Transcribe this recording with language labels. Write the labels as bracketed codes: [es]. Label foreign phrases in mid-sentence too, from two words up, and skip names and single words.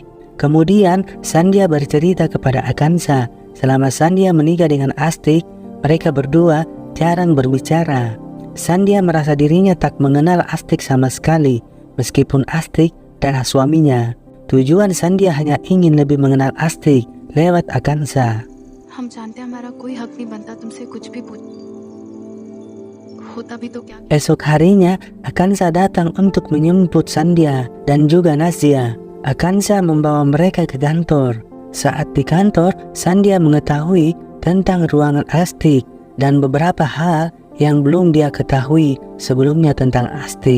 [id] Kemudian Sandia bercerita kepada Akansa, selama Sandia menikah dengan Aztec, mereka berdua jarang berbicara. Sandia merasa dirinya tak mengenal Aztec sama sekali, meskipun Aztec adalah suaminya. Tujuan Sandia hanya ingin lebih mengenal Aztec lewat Akansa. [hi] हम जानते हैं हमारा कोई हक नहीं बनता तुमसे कुछ भी पूछ होता भी तो क्या। [id] Esok harinya, Akansa datang untuk menjemput Sandia dan juga Nazia. Akansa membawa mereka ke kantor. Saat di kantor, Sandia mengetahui tentang ruangan Aztec dan beberapa hal yang belum dia ketahui sebelumnya tentang Aztec.